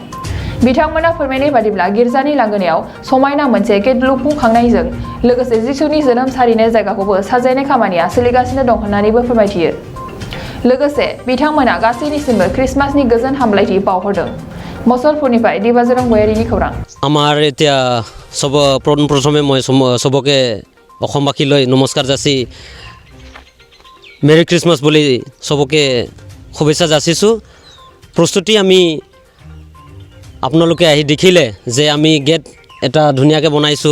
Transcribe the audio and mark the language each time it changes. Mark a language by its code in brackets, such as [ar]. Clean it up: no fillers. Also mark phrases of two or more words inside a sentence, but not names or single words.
[brx] बिथांमोना फोरमायनाय बादिब्ला गिर्जानि लांगोनायाव समायना मोनसे गेट लुफुंखांनायजों लोगोसे जिसुनि जोनोम सारिनाय जायगाखौबो साजायनाय खामानिया सोलिगासिनो दं होननानैबो फोरमायथियो। लोगोसे बिथांमोना गासैनिसिमबो क्रिसमासनि गोजोन हामलायथि बावहरदों। मसलपुरनिफ्राय दिबाजरं बयारिनि खौरां। [as] আমাৰ এতিয়া প্ৰথমে মই সবকে অসমবাসীলৈ নমস্কাৰ যাচি [en] Merry Christmas [as] বুলি সবকে শুভেচ্ছা যাচিছোঁ। প্ৰস্তুতি আমি আপোনালোকে আহি দেখিলে যে আমি গেট এটা ধুনীয়াকৈ বনাইছোঁ।